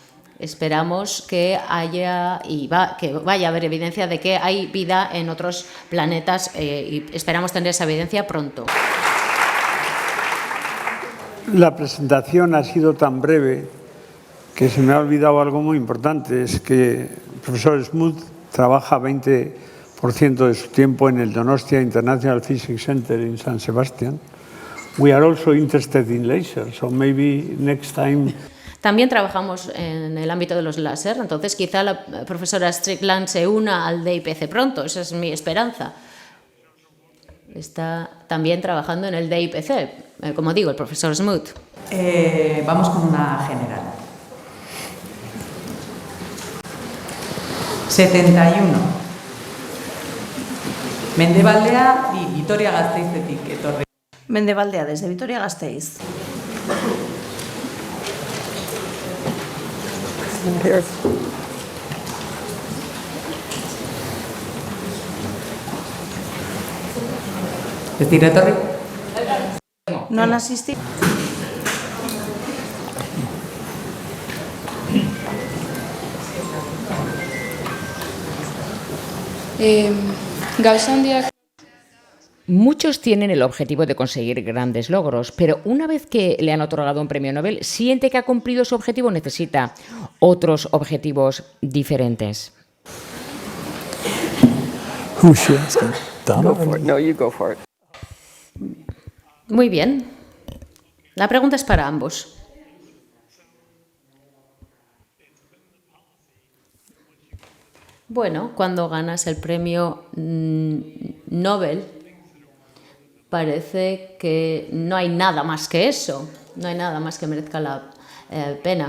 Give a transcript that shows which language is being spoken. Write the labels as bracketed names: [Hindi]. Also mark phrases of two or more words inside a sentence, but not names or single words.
[Spanish] Entonces, esperamos que que vaya a haber evidencia de que hay vida en otros planetas y esperamos tener esa evidencia pronto. La presentación ha sido tan breve que se me ha olvidado algo muy importante, es que el profesor Smoot trabaja 20% de su tiempo en el Donostia International Physics Center en San Sebastián. [English] We are also interested in lasers, so maybe next time. [Spanish] También trabajamos en el ámbito de los láser, entonces quizá la profesora Strickland se una al DIPC pronto, esa es mi esperanza. Está también trabajando en el DIPC, como digo, el profesor Smoot. Vamos con una general. 71. [Basque] Mendebaldea y Vitoria-Gasteizetik etorri. [Spanish] Mendebaldea, desde Vitoria-Gasteiz. [Basque] Ez dira etorri? [Spanish] No han asistido. [Basque] Gauza handiak [Spanish] Muchos tienen el objetivo de conseguir grandes logros, pero una vez que le han otorgado un premio Nobel, siente que ha cumplido su objetivo o necesita otros objetivos diferentes. [English] Who's she asking? Donna? No, you go for it. [Spanish] Muy bien. La pregunta es para ambos. Bueno, cuando ganas el premio Nobel, parece que no hay nada más que eso, no hay nada más que merezca la pena.